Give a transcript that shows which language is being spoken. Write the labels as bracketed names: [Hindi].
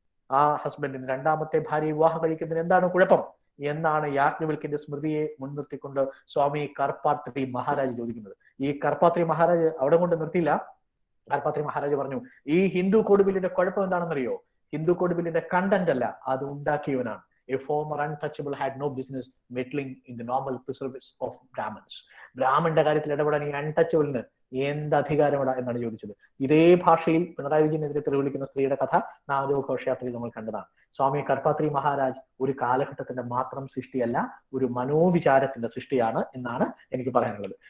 [Malayalam] ആ ഹസ്ബൻഡിന് രണ്ടാമത്തെ ഭാര്യയെ വിവാഹം കഴിക്കുന്നതിന് എന്താണ് കുഴപ്പം എന്നാണ് യാജ്ഞവൽക്കിന്റെ സ്മൃതിയെ മുൻനിർത്തിക്കൊണ്ട് സ്വാമി കർപ്പാത്രി മഹാരാജ് ചോദിക്കുന്നത്. ഈ കർപ്പാത്രി മഹാരാജ് അവിടെ കൊണ്ട് നിർത്തിയില്ല. കർപ്പാത്രി മഹാരാജ് പറഞ്ഞു, ഈ ഹിന്ദു കോഡ് ബില്ലിന്റെ കുഴപ്പം എന്താണെന്നറിയോ? ഹിന്ദു കോഡ് ബില്ലിന്റെ കണ്ടന്റ് അല്ല, അത് ഉണ്ടാക്കിയവനാണ്. [English] A former untouchable had no business meddling in the normal preserves of Brahmins. [Malayalam] ബ്രാഹ്മണന്റെ കാര്യത്തിൽ ഇടപെടാൻ ഈ അൺടച്ചബിളിന് എന്ത് അധികാരമിട എന്നാണ് ചോദിച്ചത്. ഇതേ ഭാഷയിൽ പിണറായി വിജയനെതിരെ തെളിവിളിക്കുന്ന സ്ത്രീയുടെ കഥ നാമദേവ ഘോഷയാത്രയിൽ നമ്മൾ കണ്ടതാണ്. സ്വാമി കർപ്പാത്രി മഹാരാജ് ഒരു കാലഘട്ടത്തിന്റെ മാത്രം സൃഷ്ടിയല്ല, ഒരു മനോവിചാരത്തിന്റെ സൃഷ്ടിയാണ് എന്നാണ് എനിക്ക് പറയാനുള്ളത്.